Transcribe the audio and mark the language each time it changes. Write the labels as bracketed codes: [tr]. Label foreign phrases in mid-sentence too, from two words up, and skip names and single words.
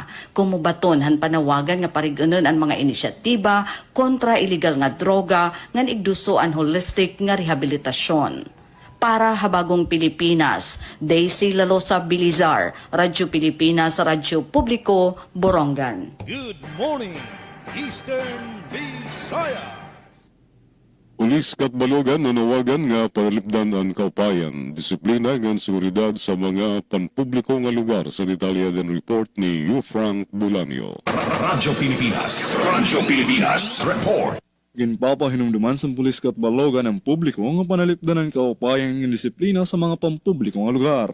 [war] Kumubaton han panawagan nga parigunon ang mga inisyatiba kontra illegal nga droga, ngan igduso ang holistic nga rehabilitasyon. Para Habagong Pilipinas, Daisy Lalosa Bilizar, Radyo Pilipinas, Radyo Publiko, Borongan. [en] Good morning, Eastern Visayas. [war] Pulis kat Balogan nanawagan nga panalipdan ang kaupayan, disiplina ng seguridad sa mga panpubliko nga lugar sa detalya ng report ni U. Frank Bulanio. Radyo Pilipinas report. Ginpapahinumduman sa pulis kat Balogan ang publiko nga panalipdan ang kaupayang ng disiplina sa mga pampubliko nga lugar.